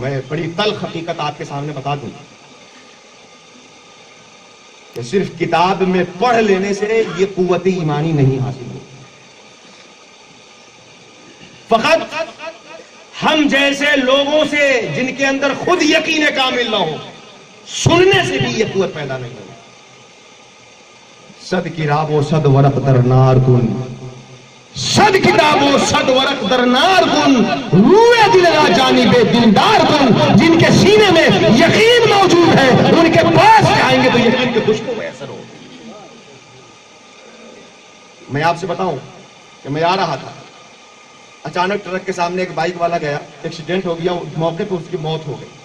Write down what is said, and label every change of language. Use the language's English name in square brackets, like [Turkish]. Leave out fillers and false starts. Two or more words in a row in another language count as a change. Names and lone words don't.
[Urdu] میں بڑی تلخ حقیقت آپ کے سامنے بتا دوں کہ صرف کتاب میں پڑھ لینے سے یہ قوت ایمانی نہیں حاصل ہوتی. فقط ہم جیسے لوگوں سے جن کے اندر خود یقین کامل نہ ہو, سننے سے بھی یہ قوت پیدا نہیں ہوگی. [Persian] صد کتاب و صد ورق در نار کن, صد کتاب و صد ورق در نار کن, روئے دل را جانب دلدار کن. [Urdu] جن کے سینے میں یقین موجود ہے ان کے پاس جائیں گے تو یقین کی خوشبو میسر ہوگی. میں آپ سے بتاؤں کہ میں آ رہا تھا, اچانک ٹرک کے سامنے ایک بائک والا گیا, ایکسیڈنٹ ہو گیا, موقع پہ اس کی موت ہو گئی.